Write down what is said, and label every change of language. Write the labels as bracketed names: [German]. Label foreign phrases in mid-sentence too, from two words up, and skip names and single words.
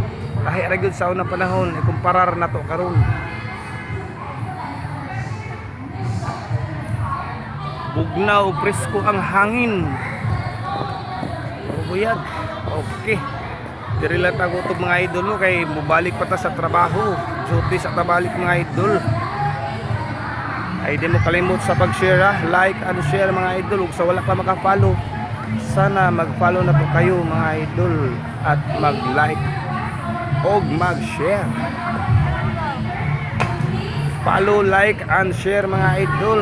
[Cebuano] Lahi ra gyud sa unang panahon ikumparar na to karon. Bugnaw presko ang hangin. Buyag. Okay. Diri lang tago to mga idol no kay mubalik pa ta sa trabaho. Duty sa tabalik mga idol. Ay di mo kalimot sa pag-share [English] like and share [Cebuano] mga idol. Ug sa wala pa maka-follow, [Filipino] sana mag-follow na po kayo mga idol at mag-like og mag-share. [English] Follow, like and share [Cebuano] mga idol.